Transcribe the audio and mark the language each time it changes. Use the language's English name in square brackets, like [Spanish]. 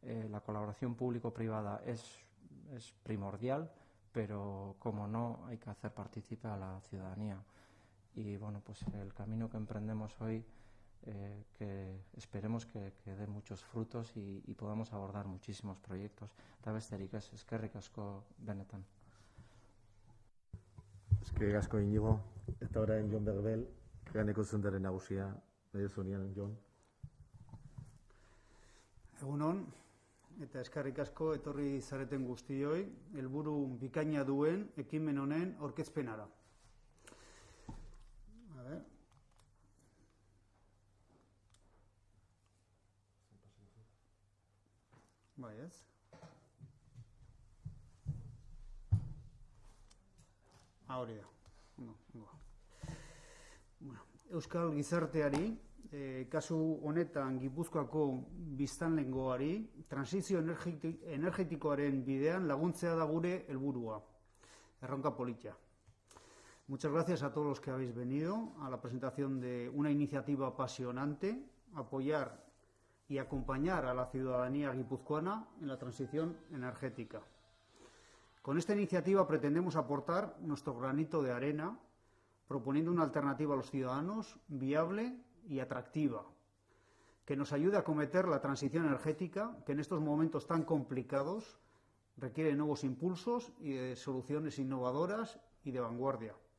[Spanish] La colaboración público-privada es primordial, pero como no, hay que hacer partícipe a la ciudadanía. Y bueno, pues el camino que emprendemos hoy, que esperemos que dé muchos frutos y podamos abordar muchísimos proyectos. [Basque] Eta besterik ez, eskerrik asko benetan. Eskerrik asko Inigo, eta orain Jon Berbel, Kreaneko zuzendari nagusia, nahi duzunian, Jon. Egunon, eta eskerrik asko etorri zareten guztioi, helburu bikaina duen ekimen honen aurkezpenara. [Spanish] A ver. [Basque] Bai, ez? Hori da. Bueno, Euskal gizarteari, kasu honetan Gipuzkoako biztanlengoari, transizio energetikoaren bidean laguntzea da gure helburua. Erronka polita. [Spanish] Muchas gracias a todos los que habéis venido a la presentación de una iniciativa apasionante, apoyar y acompañar a la ciudadanía guipuzcoana en la transición energética. Con esta iniciativa pretendemos aportar nuestro granito de arena, proponiendo una alternativa a los ciudadanos viable y atractiva, que nos ayude a acometer la transición energética que en estos momentos tan complicados requiere nuevos impulsos y de soluciones innovadoras y de vanguardia.